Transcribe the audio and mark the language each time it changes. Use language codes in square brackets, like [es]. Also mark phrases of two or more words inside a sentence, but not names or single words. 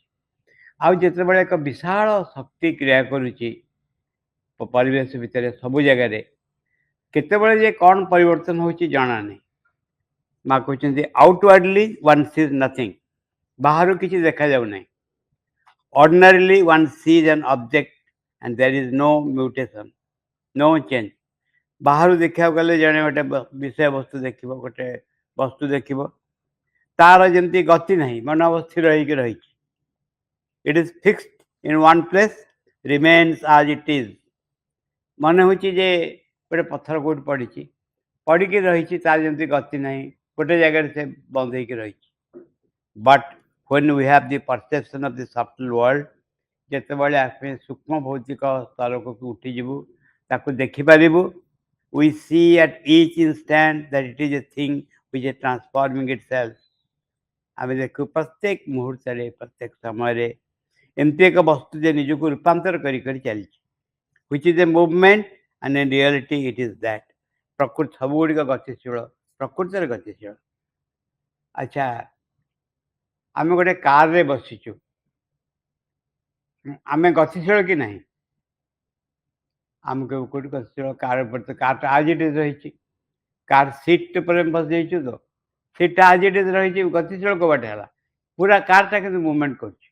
[or] ଆଉ ଯେତେବେଳେ ଏକ ବିଶାଳ ଶକ୍ତି କ୍ରିୟା କରୁଛି ପରିବେଶ ଭିତରେ ସବୁ ଜାଗାରେ, କେତେବେଳେ ଯେ କ'ଣ ପରିବର୍ତ୍ତନ ହେଉଛି ଜଣା ନାହିଁ। ମା କହୁଛନ୍ତି [en] outwardly one sees nothing, [or] ବାହାରୁ କିଛି ଦେଖାଯାଉ ନାହିଁ। [en] ordinarily one sees an object and there is no mutation, no change. [or] ବାହାରୁ ଦେଖିବାକୁ ଗଲେ ଜଣେ ଗୋଟେ ବିଷୟବସ୍ତୁ ଦେଖିବ, ଗୋଟେ ବସ୍ତୁ ଦେଖିବ, ତାର ଯେମିତି ଗତି ନାହିଁ, ମନ ସ୍ଥିର ହେଇକି ରହିଛି। [en] it is fixed in one place, remains as it is. [or] ମନେ ହେଉଛି ଯେ ଗୋଟେ ପଥର କେଉଁଠି ପଡ଼ିଛି, ପଡ଼ିକି ରହିଛି, ତାର ଯେମିତି ଗତି ନାହିଁ, ଗୋଟେ ଜାଗାରେ ସେ ବନ୍ଦ ହେଇକି ରହିଛି। [en] ବଟ୍ when we have the perception of the subtle world, [or] ଯେତେବେଳେ ଆମେ ସୂକ୍ଷ୍ମ ଭୌତିକ ସ୍ତରକୁ ଉଠିଯିବୁ, ତାକୁ ଦେଖିପାରିବୁ, [en] we see at each instant that it is a thing which is transforming itself. [or] ଆମେ ଦେଖୁ ପ୍ରତ୍ୟେକ ମୁହୂର୍ତ୍ତରେ, ପ୍ରତ୍ୟେକ ସମୟରେ ଏମିତି ଏକ ବସ୍ତୁ ଯେ ନିଜକୁ ରୂପାନ୍ତର କରି କରି ଚାଲିଛି, [en] which is a movement and in reality it is that. [or] ପ୍ରକୃତି ସବୁଗୁଡ଼ିକ ଗତିଶୀଳ, ପ୍ରକୃତିରେ ଗତିଶୀଳ। ଆଚ୍ଛା, ଆମେ ଗୋଟେ କାରରେ ବସିଛୁ, ଆମେ ଗତିଶୀଳ କି ନାହିଁ? ଆମକୁ କେଉଁଠି ଗତିଶୀଳ? କାର ଉପରେ ତ କାରଟା ଆଜି [en] it is [or] ରହିଛି, [en] car seat [or] ଉପରେ ବସିଯାଇଛୁ ତ, ସିଟ୍ଟା ଆଜି [en] it is [or] ରହିଛି, ଗତିଶୀଳ କବାଟ ହେଲା, ପୁରା କାରଟା କିନ୍ତୁ ମୁଭମେଣ୍ଟ କରୁଛି।